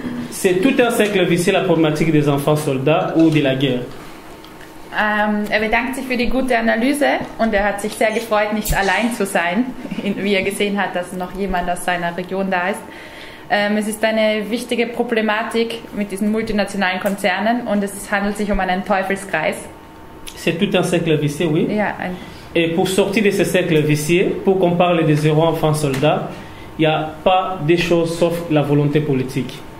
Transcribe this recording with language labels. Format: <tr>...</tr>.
<fr>C'est tout un cercle vicieux, la problématique des enfants soldats ou de la guerre.</fr> <de>Er bedankt sich für die gute Analyse und er hat sich sehr gefreut, nicht allein zu sein, wie er gesehen hat, dass noch jemand aus seiner Region da ist. Es ist eine wichtige Problematik mit diesen multinationalen Konzernen und es handelt sich um einen Teufelskreis.</de> <fr>C'est tout un cercle vicieux, oui.</fr> <de>Ja,</de> <fr>Et pour sortir de ce cercle vicieux, pour qu'on parle des 0 enfants soldats, il n'y a pas des choses sauf la volonté politique.</fr>